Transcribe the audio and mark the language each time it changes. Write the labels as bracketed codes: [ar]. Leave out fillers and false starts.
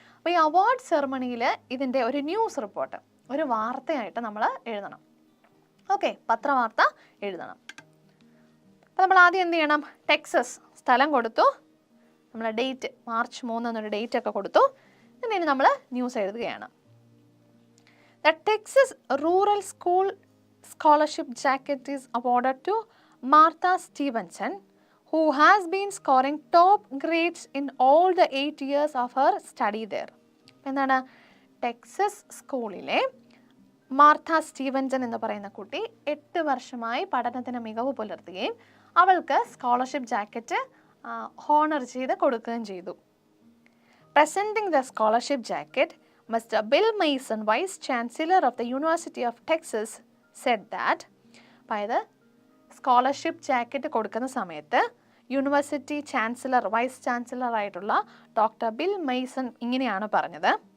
[ml] അപ്പോൾ ഈ അവാർഡ് സെറമണിയിൽ ഇതിൻ്റെ ഒരു ന്യൂസ് റിപ്പോർട്ട്, ഒരു വാർത്തയായിട്ട് നമ്മൾ എഴുതണം. ഓക്കെ, പത്രവാർത്ത എഴുതണം. അപ്പോൾ നമ്മൾ ആദ്യം എന്ത് ചെയ്യണം, ടെക്സസ് സ്ഥലം കൊടുത്തു, നമ്മൾ ഡേറ്റ് March 3 എന്നൊരു ഡേറ്റ് ഒക്കെ കൊടുത്തു. എന്നിട്ട് നമ്മൾ ന്യൂസ് എഴുതുകയാണ്. [en] the Texas rural school scholarship jacket [ml] is [en] awarded to Martha Stevenson, who has been scoring top grades in all the 8 years of her study there. [ml] എന്താണ്, ടെക്സസ് സ്കൂളിലെ മാർത്ത സ്റ്റീവൻസൺ എന്ന് പറയുന്ന കുട്ടി 8 വർഷമായി പഠനത്തിന് മികവ് പുലർത്തുകയും അവൾക്ക് സ്കോളർഷിപ്പ് ജാക്കറ്റ് ഹോണർ ചെയ്ത് കൊടുക്കുകയും ചെയ്തു. [en] Presenting the scholarship jacket, Mr. Bill Mason, Vice Chancellor of the University of Texas, said that [ml] അതായത് സ്കോളർഷിപ്പ് ജാക്കറ്റ് കൊടുക്കുന്ന സമയത്ത് യൂണിവേഴ്സിറ്റി ചാൻസലർ, വൈസ് ചാൻസലർ ആയിട്ടുള്ള ഡോക്ടർ ബിൽ മെയ്സൺ ഇങ്ങനെയാണ് പറഞ്ഞത്.